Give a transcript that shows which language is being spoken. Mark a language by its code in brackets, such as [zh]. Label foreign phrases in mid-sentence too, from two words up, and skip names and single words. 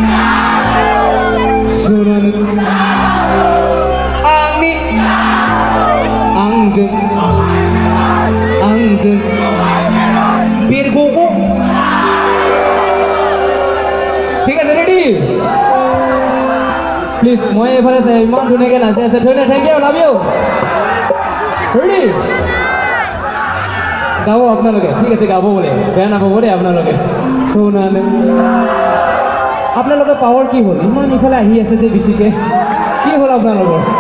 [as] সোনালু আমি [brx] आंजों बेरग'गौ [as] ঠিক আছে ৰেডি প্লিজ মই এইফালে চাই ইমান ধুনীয়াকৈ নাচি আছে ধুনীয়া [en] thank you love you [as] ৰেডি গাব আপোনালোকে ঠিক আছে গাব বোলে বেয়া নাপাব দেই আপোনালোকে সোনালু আপোনালোকৰ পাৱাৰ কি হ'ল ইমান ইফালে আহি আছে যে বেছিকৈ কি হ'ল আপোনালোকৰ